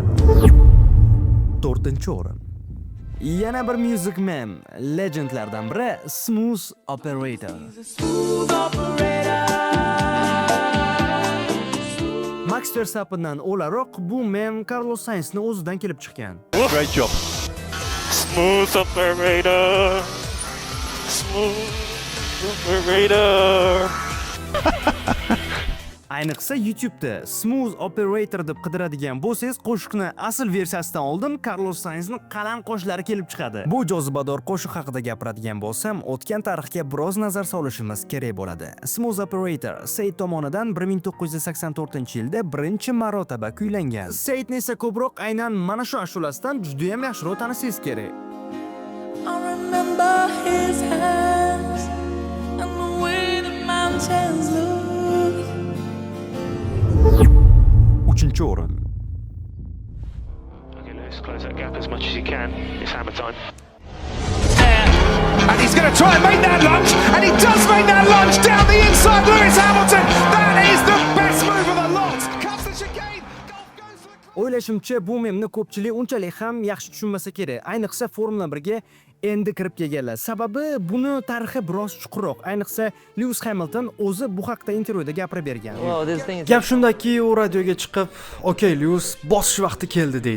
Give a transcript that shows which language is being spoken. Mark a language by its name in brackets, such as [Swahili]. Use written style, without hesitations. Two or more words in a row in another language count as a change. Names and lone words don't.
[Uzbek] 4-o'rin. Yana bir music mem, legendlardan biri Smooth Operator. Max Verstappendan o'laroq bu mem Carlos Sainzning o'zidan kelib chiqqan. [English] Great job. Smooth operator. Smooth operator. [Uzbek] Ayniqsa YouTube'da Smooth Operator deb qidiradigan bo'lsangiz, qo'shiqni asl versiyasidan oldin Carlos Sainzning qalin qo'shiqlari kelib chiqadi. Bu jozibador qo'shiq haqida gapiradigan bo'lsam, o'tgan tarixga biroz nazar solishimiz kerak bo'ladi. Smooth Operator Said tomonidan 1984-yilda birinchi marotaba kuylangan. Saidni esa ko'proq aynan mana shu ashulasidan juda ham yaxshiroq tanishingiz kerak. [English] I remember his hands and the way the mountains look. [Uzbek] 3-o'rin. [English] Okay, Lewis, close that gap as much as you can. It's hammer time. And he's going to try and make that lunge, and he does make that lunge down the inside. Lewis Hamilton, that is the best move of the lot. Comes the chicane. Goes for... [Uzbek] O'ylashimcha, bu memni ko'pchilik unchalik ham yaxshi tushunmasa kerak. Ayniqsa Formula 1 ga endi kirib kelganlar. Sababi buni tarixi biroz chuqurroq. Ayniqsa Lewis Hamilton o'zi bu haqda intervyuda gapirib bergan. Gap shundaki, u radioga chiqib, "Okay, Lewis, bosish vaqti keldi" deydi.